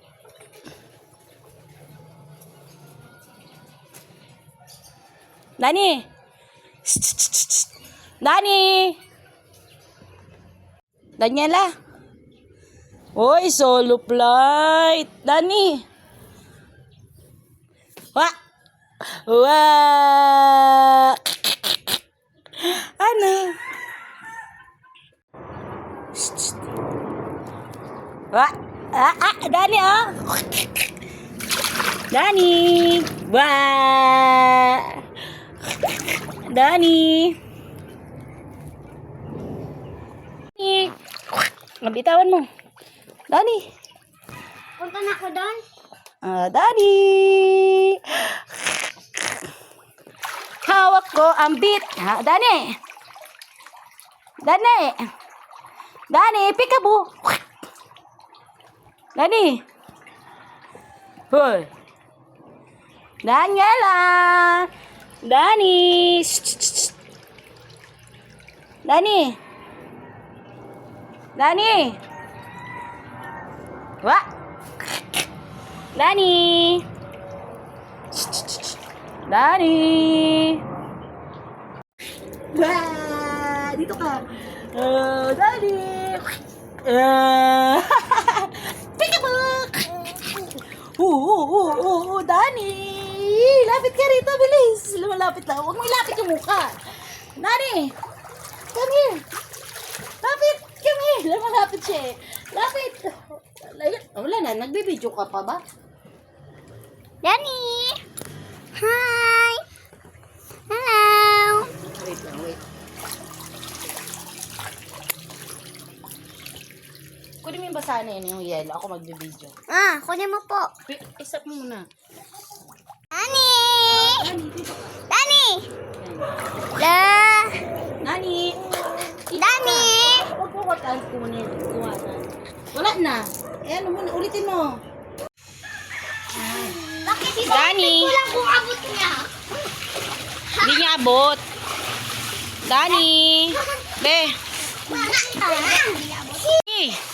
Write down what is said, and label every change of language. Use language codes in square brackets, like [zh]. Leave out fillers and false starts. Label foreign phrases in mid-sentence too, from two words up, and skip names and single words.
[tl] Dani! Dani! Daniela! [en] Hoy, solo flight! [tl] Dani! Wah! Wah! Ano? Wah! Dani, oh! Dani! Wah! Dani! Dani! Mabitawan mo. Dani! Punta na ako doon. Dani! Hawak ko ang beat. Dani! Dani! Dani, peekaboo! Dani! Hoy! Daniela! Dani! Dani! Dani! Wah! Dani! Dani! Wah! Dito ka! Dani! Peekaboo! Dani! Lapit ka rito, bilis! Lumalapit lang. Huwag mo ilapit yung mukha. Dani! [en] Come here! Lapit! Come here! [tl] Lumalapit siya eh. Lapit! Wala na, nagbibideo ka pa ba? Dani! Hi! Hello! Wait lang, wait. Kunin mo yung basahan na yun, yung yellow. Ako magbibideo. Kunin mo po. Isap mo muna. Dani! Nani, dito ka. Dani! La! Nani! Dani! Huwag po ko tayo kunin. Wala na. Ano muna, ulitin mo. Bakit si Dani! Kulang kung abot niya. Hindi niya abot. Dani! Be! Hey!